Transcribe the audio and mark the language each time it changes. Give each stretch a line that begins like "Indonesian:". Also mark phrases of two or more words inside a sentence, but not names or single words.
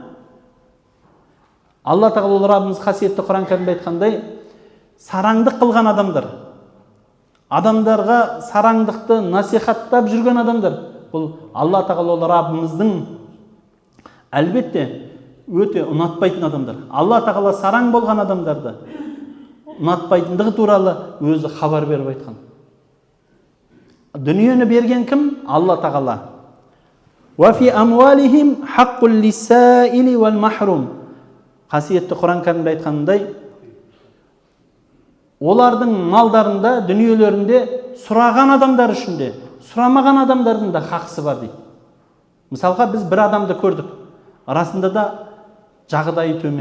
Kazakh: Алла тағала Раббымыз қасиетті Құран кәрімде айтқандай, сараңдық қылған адамдар, адамдарға сараңдықты насихаттап жүрген адамдар, бұл Алла тағала Раббымыздың әлбетте өте ұнатпайтын адамдар. Алла тағала сараң болған адамдарды ұнатпайтындығы туралы өзі хабар беріп айтқан. Дүниені берген кім? Алла тағала.
Arabic: وفي أموالهم حق للسائل والمحروم.
Kazakh: Қасиетті Құран кәрімде айтқандай, олардың малдарында, дүниелерінде сұраған адамдар үшінде, сұрамаған адамдардың да хақысы бар дейді. Мысалға, біз бір адамды көрдік, арасында да жағдайы төмен.